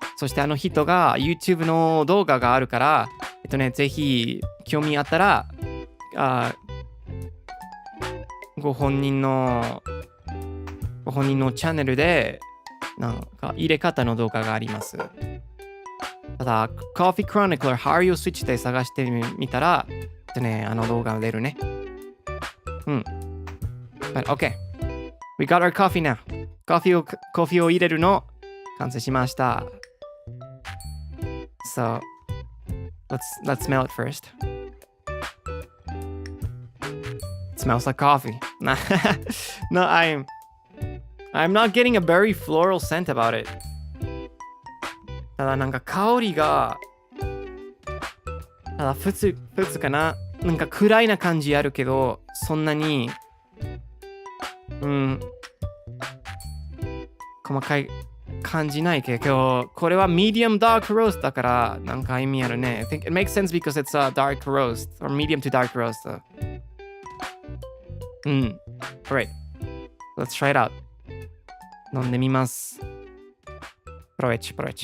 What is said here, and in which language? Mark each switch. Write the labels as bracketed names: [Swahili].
[Japanese] そしてあの人が YouTube の動画があるから、ぜひ興味あったらご本人のチャンネルでなんか入れ方の動画があります。ただ Coffee Chronicler ハリオスイッチで探してみたらあの動画が出るね。 [English] But okay, we got our coffee now. [Japanese] コーヒーを入れるの完成しました。 [English] So let's smell it first. It smells like coffee. No, I'm not getting a very floral scent about it. [Japanese] ただなんか香りが普通かな。なんか暗いな感じあるけど、そんなに細かい感じないけど、これは medium dark roast だからなんか意味あるね。 [English] I think it makes sense because it's a dark roast or medium to dark roast. Alright, let's try it out. [Japanese] 飲んでみます。 [English] プロエチ。